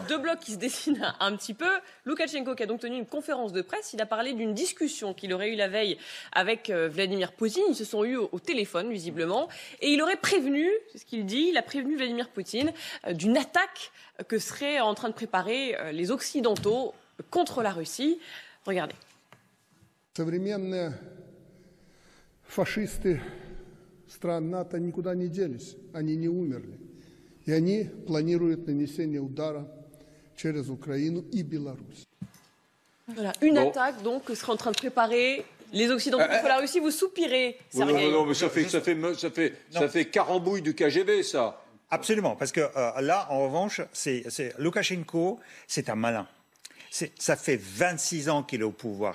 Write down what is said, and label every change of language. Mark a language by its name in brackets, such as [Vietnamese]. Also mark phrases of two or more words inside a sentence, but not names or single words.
[French] 2 blocs qui se dessinent un petit peu. Loukachenko qui a donc tenu une conférence de presse, il a parlé d'une discussion qu'il aurait eue la veille avec Vladimir Poutine. Ils se sont eus au téléphone, visiblement. Et il aurait prévenu, c'est ce qu'il dit, il a prévenu Vladimir Poutine d'une attaque que seraient en train de préparer les Occidentaux contre la Russie. Regardez. [Russian] Современные фашисты стран НАТО никуда не делись, они не умерли. И они планируют нанесение удара через Украину и Беларусь. [French] Voilà, une attaque donc que seraient en train de préparer les Occidentaux contre la Russie. Vous soupirez, Sergueï. Non, mais ça fait carambouille du KGB, ça. Absolument, parce que là, en revanche, Loukachenko, c'est un malin. Ça fait 26 ans qu'il est au pouvoir.